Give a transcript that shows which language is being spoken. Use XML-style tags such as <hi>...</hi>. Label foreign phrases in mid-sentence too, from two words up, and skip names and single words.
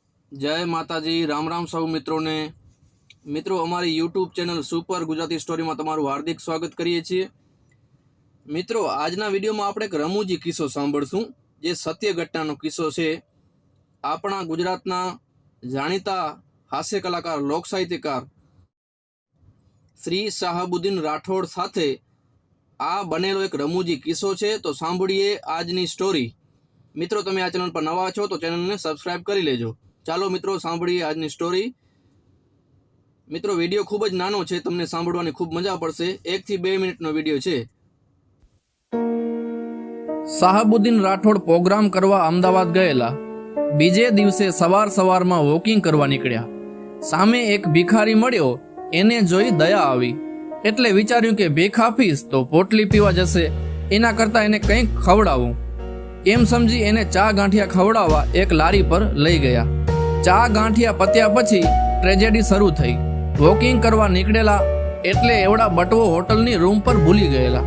<gu>જય માતાજી। રામ રામ સૌ મિત્રો ને। મિત્રો અમારી યૂટ્યૂબ ચેનલ સુપર ગુજરાતી સ્ટોરી માં તમારું હાર્દિક સ્વાગત કરીએ છીએ। મિત્રો આજના વિડિયો માં આપણે એક રમૂજી કિસ્સો સાંભળશું જે સત્ય ઘટનાનો કિસ્સો છે। આપણા ગુજરાતના જાણીતા હાસ્ય કલાકાર લોક સાહિત્યકાર શ્રી શાહબુદ્દીન રાઠોડ સાથે આ બનેલો એક રમૂજી કિસ્સો છે। તો સાંભળીએ આજની સ્ટોરી। મિત્રો તમે આ ચેનલ પર નવા છો તો ચેનલ ને સબ્સ્ક્રાઇબ કરી લેજો। ચાલો મિત્રો સાંભળીએ આજની સ્ટોરી। મિત્રો વિડિયો ખૂબ જ નાનો છે, તમને સાંભળવાની ખૂબ મજા પડશે। 1 થી 2 મિનિટનો વિડિયો છે। શાહબુદ્દીન રાઠોડ પ્રોગ્રામ કરવા અમદાવાદ ગયેલા। બીજે દિવસે સવાર સવારમાં વૉકિંગ કરવા નીકળ્યા। સામે એક ભીખારી મળ્યો. એને જોઈ દયા આવી એટલે વિચાર્યું કે ભીખ આપીશ તો પોટલી પીવા જશે, એના કરતા એને કંઈક ખવડાવું। એમ સમજી એને ચા ગાંઠિયા ખવડાવવા એક લારી પર લઈ ગયા। ચા ગાંઠિયા પત્યા પછી ટ્રેજેડી શરૂ થઈ। વોકિંગ કરવા નીકળેલા એટલે એવડા બટવો હોટલની રૂમ પર ભૂલી ગયેલા।</gu>